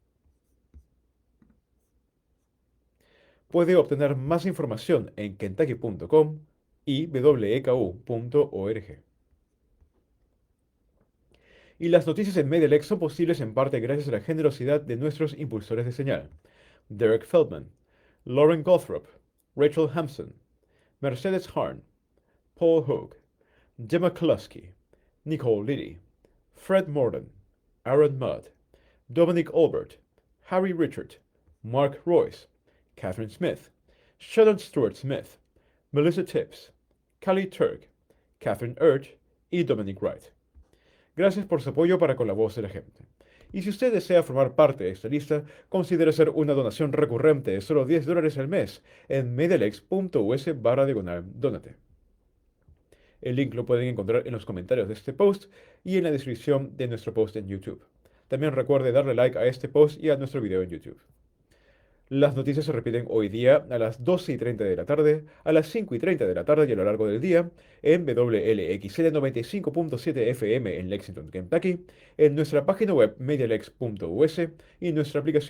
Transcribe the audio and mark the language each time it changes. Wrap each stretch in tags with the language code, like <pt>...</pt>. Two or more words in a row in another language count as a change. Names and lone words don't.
<es>Puede obtener más información en kentucky.com y wku.org. Y las noticias en Medelex son posibles en parte gracias a la generosidad de nuestros impulsores de señal: Derek Feldman, Lauren Gothrop, Rachel Hampson, Mercedes Harn, Paul Hogue, Gemma Kluski, Nicole Liddy, Fred Morden, Aaron Mudd, Dominic Albert, Harry Richard, Mark Royce, Catherine Smith, Sheldon Stewart Smith, Melissa Tips, Callie Turk, Catherine Urt y Dominic Wright. Gracias por su apoyo para con la voz de la gente. Y si usted desea formar parte de esta lista, considere hacer una donación recurrente de solo $10 al mes en medelex.us/donate. El link lo pueden encontrar en los comentarios de este post y en la descripción de nuestro post en YouTube. También recuerde darle like a este post y a nuestro video en YouTube. Las noticias se repiten hoy día a las 12:30 de la tarde, a las 5:30 de la tarde y a lo largo del día en WLXL 95.7 FM en Lexington, Kentucky, en nuestra página web medialex.us y en nuestra aplicación.</es>